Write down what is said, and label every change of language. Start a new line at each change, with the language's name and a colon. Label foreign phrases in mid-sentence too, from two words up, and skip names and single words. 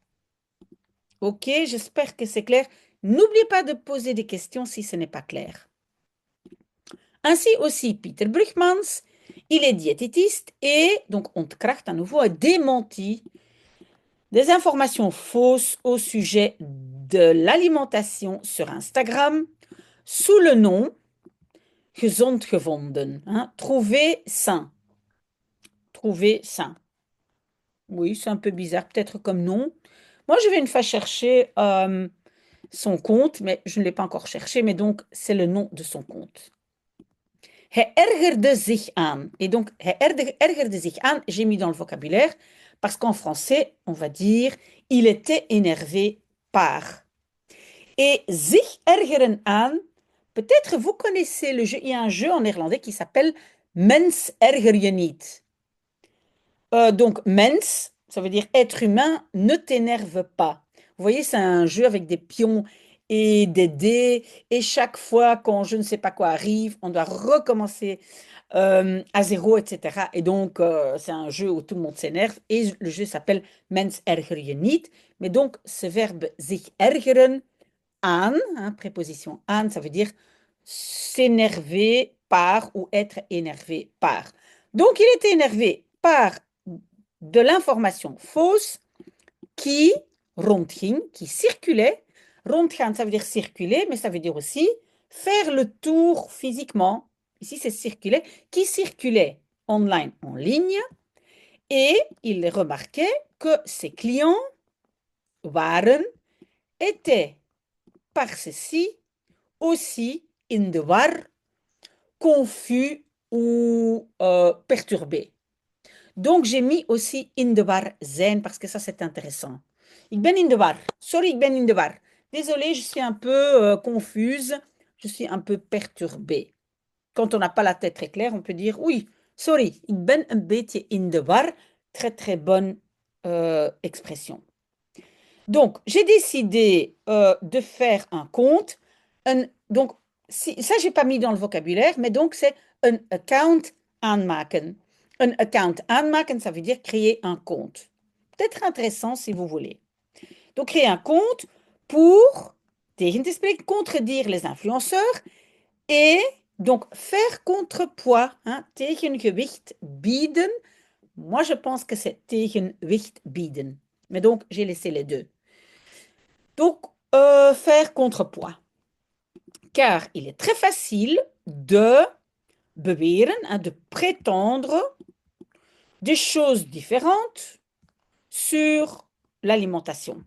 French: Ok, j'espère que c'est clair. N'oubliez pas de poser des questions si ce n'est pas clair. Ainsi aussi, Peter Brugmans, il est diététiste et donc Ontkracht à nouveau a démenti des informations fausses au sujet de l'alimentation sur Instagram sous le nom gezond gevonden, hein, trouver sain. Trouver sain. Oui, c'est un peu bizarre, peut-être comme nom. Moi, je vais une fois chercher son compte, mais je ne l'ai pas encore cherché, mais donc c'est le nom de son compte.
Dutch: Hij ergerde zich aan.
French: Et donc,
Dutch: hij ergerde zich aan,
French: j'ai mis dans le vocabulaire, parce qu'en français, on va dire, il était énervé par.
Dutch: Et zich ergeren aan,
French: peut-être vous connaissez le jeu, il y a un jeu en néerlandais qui s'appelle Mens erger je niet. Donc, mens, ça veut dire être humain, ne t'énerve pas. Vous voyez, c'est un jeu avec des pions et des dés, et chaque fois quand je ne sais pas quoi arrive, on doit recommencer à zéro, etc. Et donc, c'est un jeu où tout le monde s'énerve, et le jeu s'appelle Mens erger je niet. Mais donc, ce verbe
Dutch: zich ergeren, aan,
French: hein, préposition aan, ça veut dire s'énerver par ou être énervé par. Donc, il était énervé par de l'information fausse qui rondging, qui circulait. Rondgaan, ça veut dire circuler, mais ça veut dire aussi faire le tour physiquement. Ici, c'est circuler, qui circulait online, en ligne. Et il remarquait que ses clients waren, étaient par ceci aussi
Dutch: in de war,
French: confus ou perturbés. Donc, j'ai mis aussi
Dutch: in de war zijn
French: parce que ça, c'est intéressant.
Dutch: Ik ben in de war. Sorry, ik ben in de war.
French: Désolée, je suis un peu confuse. Je suis un peu perturbée. Quand on n'a pas la tête très claire, on peut dire oui,
Dutch: sorry, ik ben een beetje in de war.
French: Très, très bonne expression. Donc, j'ai décidé de faire un compte. Donc, ça, j'ai pas mis dans le vocabulaire, mais donc, c'est un
Dutch: account aanmaken. Un account aanmaken,
French: ça veut dire créer un compte. Peut-être intéressant si vous voulez. Donc, créer un compte pour,
Dutch: tegen te spreken,
French: contredire les influenceurs et donc faire contrepoids, hein,
Dutch: tegengewicht bieden.
French: Moi, je pense que c'est
Dutch: tegenwicht bieden.
French: Mais donc, j'ai laissé les deux. Donc, faire contrepoids. Car il est très facile de beweren, hein, de prétendre des choses différentes sur l'alimentation.